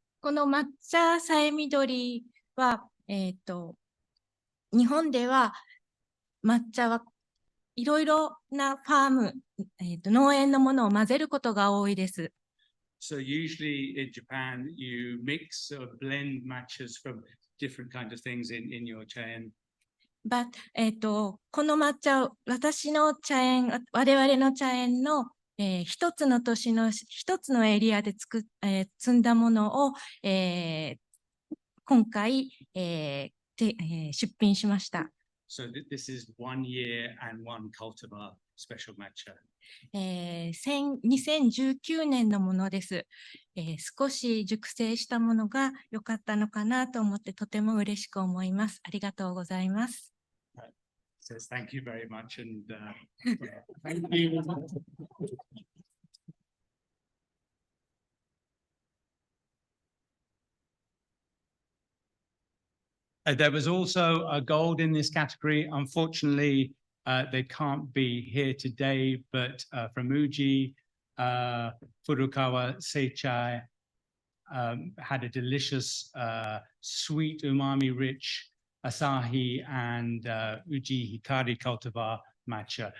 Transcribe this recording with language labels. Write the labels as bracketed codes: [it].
[ja] この抹茶さえみどりは、日本では抹茶はいろいろなファーム、農園のものを混ぜることが多いです。 [en] So usually in Japan, you mix or blend matchas from different kinds of things in your chain. [ja] But この抹茶、私の茶園、我々の茶園の、一つの年の一つのエリアで摘んだものを、今回、出品しました。 [en] So this is 1 year and 1 cultivar special matcha. [ja] 2019年のものです。少し熟成したものが良かったのかなと思ってとても嬉しく思います。ありがとうございます。 [en] Says thank you very much and thank you. There was also a gold in this category. Unfortunately, they can't be here today, but from Uji, Furukawa Seichai had a delicious, sweet, umami-rich Asahi and Uji Hikari cultivar matcha.